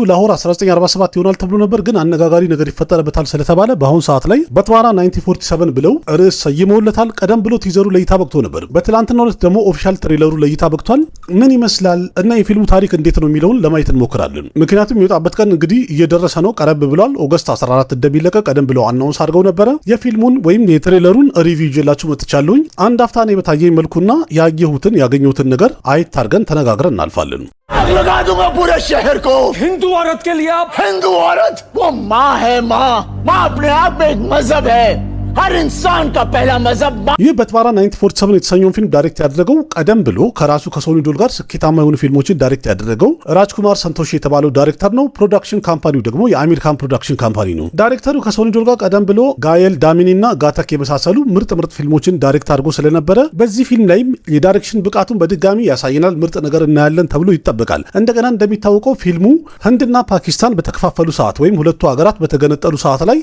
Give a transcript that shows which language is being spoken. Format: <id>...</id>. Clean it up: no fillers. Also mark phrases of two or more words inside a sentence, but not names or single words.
<am>ላሆር 1947 ይሆናል ተብሎ ነበር፣ ግን አነጋጋሪ ነገር ይፈጠርበታል ስለተባለ በአሁኑ ሰዓት ላይ በትዋራ 1947 ብለው ርዕስ ሰይመውለታል። ቀደም ብሎ ቲዘሩ ለእይታ በቅቶ ነበር። በትላንትናው ዕለት ደግሞ</am> <en>official trailer</en> <am>ለእይታ በቅቷል። ምን ይመስላል እና የፊልሙ ታሪክ እንዴት ነው የሚለውን ለማየት እንሞክራለን። ምክንያቱም የሚወጣበት ቀን እንግዲህ እየደረሰ ነው፣ ቀረብ ብሏል። ኦገስት 14 እንደሚለቀቅ ቀደም ብለው አናውንስ አድርገው ነበረ። የፊልሙን ወይም የትሬለሩን ሪቪው ይዤላችሁ መጥቻለሁኝ። አንድ አፍታ ነው በታየኝ መልኩና ያገኘሁትን ነገር አይት አድርገን ተነጋግረን እናልፋለን።</am> <hi>लगा दूंगा पूरे शहर को। हिंदू औरत के लिए आप हिंदू औरत वो माँ है। माँ अपने आप में एक मजहब है। हर इंसान का पहला मजहब।</hi> <am>ይህ በትዋራ 1947 የተሰኘውን ፊልም ዳይሬክት ያደረገው ቀደም ብሎ ከራሱ ከሶኒ ዶል ጋር ስኬታማ የሆኑ ፊልሞችን ዳይሬክት ያደረገው ራጅኩማር ሰንቶሺ የተባለው ዳይሬክተር ነው።</am> <en>production company</en> <am>ደግሞ የአሚር ካን</am> <en>production company</en> <am>ነው። ዳይሬክተሩ ከሶኒ ዶል ጋር ቀደም ብሎ ጋየል ዳሚኒ እና ጋታክ የመሳሰሉ ምርጥ ፊልሞችን ዳይሬክት አድርጎ ስለነበረ በዚህ ፊልም ላይም የዳይሬክሽን ብቃቱን በድጋሚ ያሳየናል። ምርጥ ነገር እናያለን ተብሎ ይጠበቃል። እንደገና እንደሚታወቀው ፊልሙ ህንድና ፓኪስታን በተከፋፈሉ ሰዓት ወይም ሁለቱ ሀገራት በተገነጠሉ ሰዓት ላይ</am>